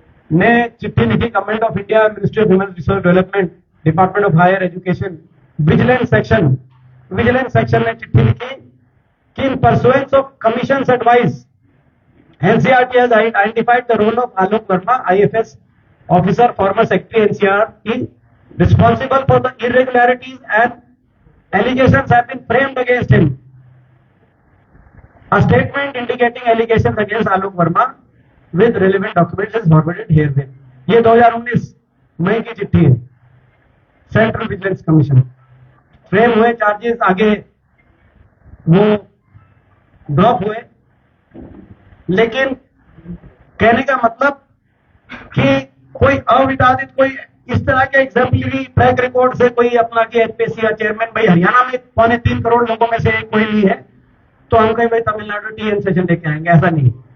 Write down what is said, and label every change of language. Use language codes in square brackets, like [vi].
[hi] ने चिट्ठी लिखी, [en] government of India, ministry of human resource development, department of higher education, vigilance section [hi] ने चिट्ठी लिखी कि [en] In pursuance of commissions advice NCERT has identified the role of Alok Verma, IFS officer, former secretary NCERT, responsible for the irregularities and allegations have been framed against him. A statement indicating allegations against Alok Verma with relevant documents is forwarded herewith. [hi] ये 2019 मई की चिट्ठी है, central vigilance commission. Frame हुए charges, आगे वो drop हुए, लेकिन कहने का मतलब कि कोई अविवादित, कोई इस तरह के एग्जाम्पलरी ट्रैक रिकॉर्ड से कोई अपना के एचपीएससी या चेयरमैन, भाई हरियाणा में 3.25 करोड़ लोगों में से एक कोई नहीं है तो हम कहीं भाई तमिलनाडु टीएन सेशन लेके आएंगे, ऐसा नहीं।